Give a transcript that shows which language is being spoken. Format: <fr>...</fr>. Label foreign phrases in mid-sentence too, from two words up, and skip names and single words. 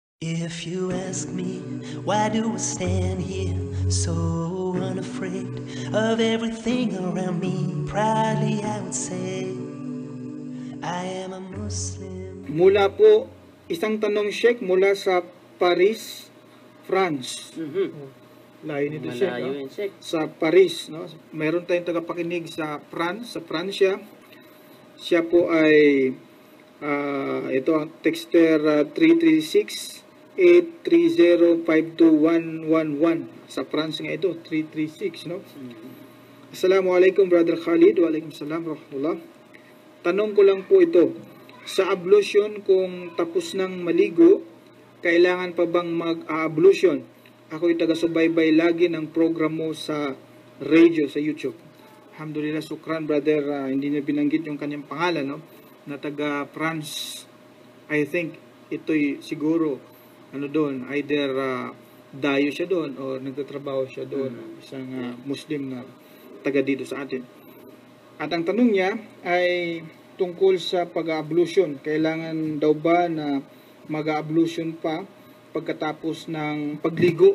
<en>If you ask me, why do I stand here so unafraid of everything around me? Proudly I would say, I am a Muslim.</en> <tl>Mula po, isang tanong Sheikh mula sa Paris, France. Layo nito Sheikh, Malayo no? yun, Sheikh. Sa Paris, no? Meron tayong tagapakinig sa France, sa Pransya. Siya po ay ito ang texter 336-830-52111. Sa France nga ito, 336, no?</tl> <ar>السلام عليكم Brother Khalid. وعليكم السلام ورحمة الله.</ar> <tl>Tanong ko lang po ito. Sa ablution, kung tapos ng maligo, kailangan pa bang mag-ablution? Ako'y taga-subaybay lagi ng program mo sa radio, sa YouTube.</tl> <ar>الحمد لله، شكرا</ar> <tl>brother. Hindi niya binanggit yung kanyang pangalan, no? Na taga-France.</tl> <en>I think</en> <tl>ito'y siguro, ano doon, either dayo siya doon o nagtatrabaho siya doon. Isang Muslim na taga dito sa atin. At ang tanong niya ay tungkol sa pag-ablution. Kailangan daw ba na mag-ablution pa pagkatapos ng pagligo?</tl>